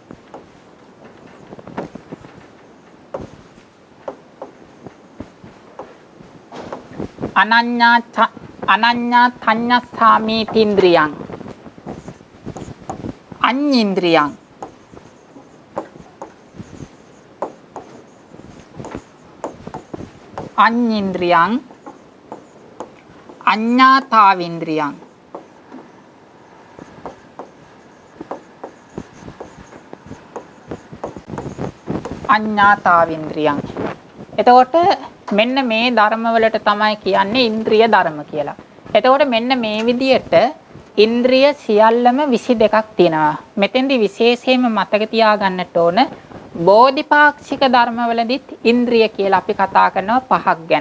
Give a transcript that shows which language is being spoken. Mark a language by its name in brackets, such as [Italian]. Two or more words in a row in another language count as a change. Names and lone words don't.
[Pali] අනඤ්ඤා තඤ්ඤස්සාමීතින්ද්‍රියං අඤ්ඤේන්ද්‍රියං අඤ්ඤේන්ද්‍රියං අඤ්ඤාතාවේන්ද්‍රියං අඤ්ඤාතාවේන්ද්‍රියං [Sinhala] එතකොට මෙන්න මේ ධර්ම වලට තමයි කියන්නේ ඉන්ද්‍රිය ධර්ම කියලා. එතකොට මෙන්න මේ විදිහට ඉන්ද්‍රිය සියල්ලම 22ක් තියෙනවා. මෙතෙන්දි විශේෂයෙන්ම මතක තියාගන්නට ඕන බෝධිපාක්ෂික ධර්මවලදීත් ඉන්ද්‍රිය කියලා අපි කතා කරනවා 5ක් ගැන.